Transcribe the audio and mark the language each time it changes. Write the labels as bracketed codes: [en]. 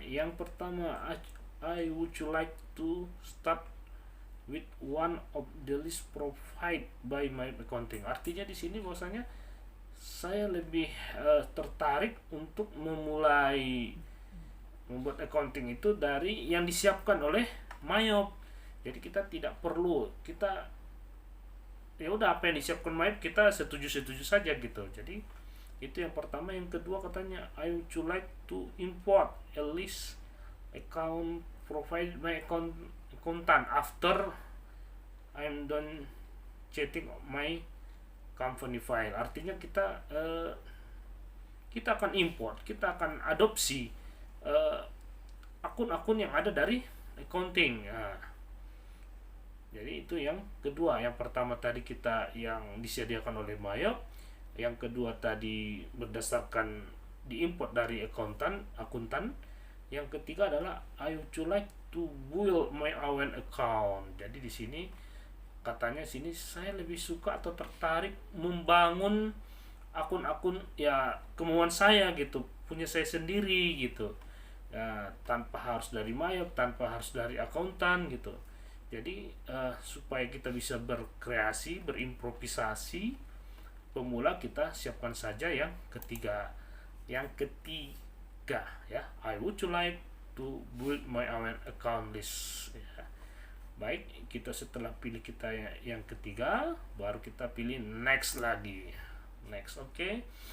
[id] Yang pertama, [en] I would like to start with one of the list provided by my accounting. [id] Artinya di sini bahwasanya saya lebih tertarik untuk memulai membuat accounting itu dari yang disiapkan oleh Mayop. Jadi kita tidak perlu, kita ya udah apa yang disiapkan Mayop kita setuju saja gitu. Jadi itu yang pertama. Yang kedua katanya [en] I would like to import a list account provided by accountant after I'm done checking my company file. [id] Artinya kita akan import, kita akan adopsi akun-akun yang ada dari accounting. Jadi itu yang kedua. Yang pertama tadi kita yang disediakan oleh Mayop, yang kedua tadi berdasarkan diimport dari akuntan. Yang ketiga adalah [en] I would like to build my own account. [id] Jadi di sini katanya sini saya lebih suka atau tertarik membangun akun-akun ya kemauan saya gitu, punya saya sendiri gitu ya, tanpa harus dari Mayop, tanpa harus dari akuntan gitu. Jadi supaya kita bisa berkreasi, berimprovisasi, pemula kita siapkan saja yang ketiga. Yang ketiga ya, [en] I would like to build my own account list ya. [id] Baik, kita setelah pilih kita yang ketiga, baru kita pilih next lagi. Next, oke.